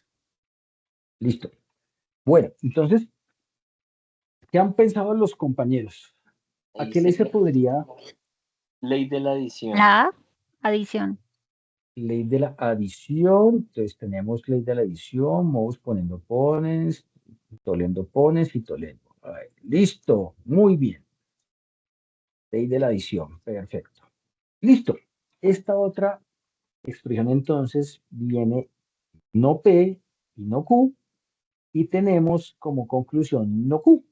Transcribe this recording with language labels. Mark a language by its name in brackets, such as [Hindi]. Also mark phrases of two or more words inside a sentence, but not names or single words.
[Spanish] Listo. Bueno, entonces, ¿qué han pensado los compañeros? ¿A Ahí qué ley se sería podría? ley de la adición. La adición. Ley de la adición. Entonces tenemos ley de la adición, [Latin] modus ponendo ponens, tolendo ponens y tolendo. [Spanish] A ver, listo. Muy bien. Ley de la adición. Perfecto. Listo. Esta otra expresión entonces viene no P y no Q, y tenemos como conclusión no Q.